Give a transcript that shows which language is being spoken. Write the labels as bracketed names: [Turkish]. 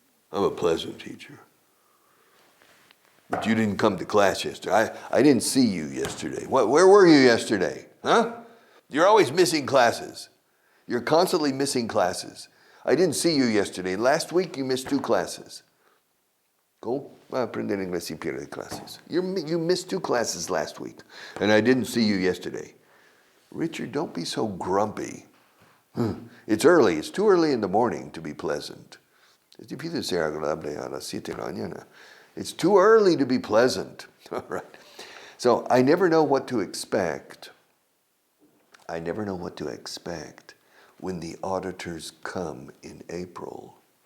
[English] I'm a pleasant teacher. But you didn't come to class yesterday. I didn't see you yesterday. Where were you yesterday? Huh? You're always missing classes. You're constantly missing classes. I didn't see you yesterday. Last week you missed 2 classes. [Spanish] ¿Cómo va a aprender inglés si pierde clases? [English] You missed 2 classes last week, and I didn't see you yesterday. Richard, don't be so grumpy. It's early. It's too early in the morning to be pleasant. [Spanish] Es difícil ser agradable a las 7 de la mañana. [English] It's too early to be pleasant. All right. So I never know what to expect. I never know what to expect when the auditors come in April.